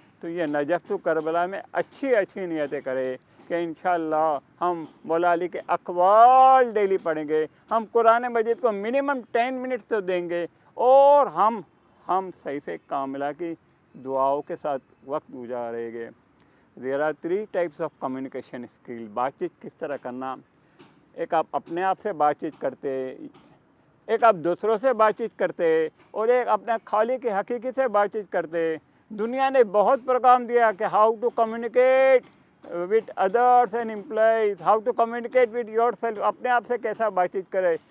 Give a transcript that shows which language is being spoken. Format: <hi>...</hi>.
<ur>تو یہ Najaf to Karbala میں اچھی نیتیں کرے کہ انشاءاللہ ہم مولا علی کے اقوال ڈیلی پڑھیں گے، ہم قرآن مجید کو منیمم 10 منٹ تو دیں گے اور ہم صحیح کاملہ کی دعاؤں کے ساتھ وقت گزاریں گے.</ur> <en>There are 3 types of communication skill.</en> <ur>بات چیت کس طرح کرنا؟ ایک آپ اپنے آپ سے بات چیت کرتے، ایک آپ دوسروں سے بات چیت کرتے اور ایک اپنے خالق کی حقیقی سے بات چیت کرتے. دنیا نے بہت پروگرام دیا کہ</ur> <en>how to communicate with others and employees, how to communicate with yourself,</en> <ur>اپنے آپ سے کیسا بات چیت کرے.</ur>